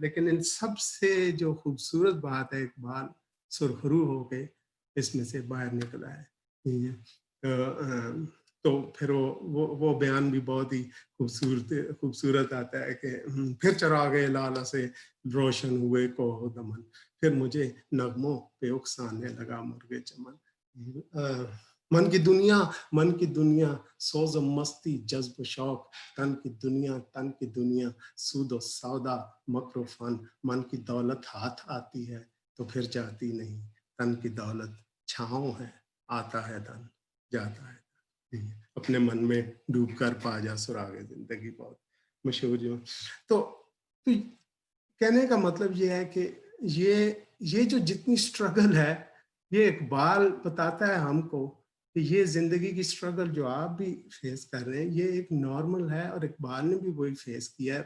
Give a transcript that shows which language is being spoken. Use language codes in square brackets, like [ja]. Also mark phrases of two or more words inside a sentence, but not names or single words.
[ur] لیکن ان سب سے جو خوبصورت بات ہے, اقبال سرخرو ہو کے اس میں سے باہر نکلا ہے. تو پھر وہ بیان بھی بہت ہی خوبصورت آتا ہے کہ پھر چراغ لالہ سے روشن ہوئے کو دمن, پھر مجھے نغموں پہ اکسانے لگا مرغ چمن. من کی دنیا سوز و مستی جذب و شوق, تن کی دنیا سود و سودا مکر و فن. من کی دولت ہاتھ آتی ہے تو پھر جاتی نہیں, تن کی دولت چھاؤں ہے آتا ہے دن جاتا ہے. اپنے من میں ڈوب کر پا جا سراغ زندگی, بہت مشہور جو. تو کہنے کا مطلب یہ ہے کہ یہ جو جتنی سٹرگل ہے, یہ اقبال بتاتا ہے ہم کو کہ یہ زندگی کی سٹرگل جو آپ بھی فیس کر رہے ہیں یہ ایک نارمل ہے, اور اقبال نے بھی وہی فیس کیا ہے.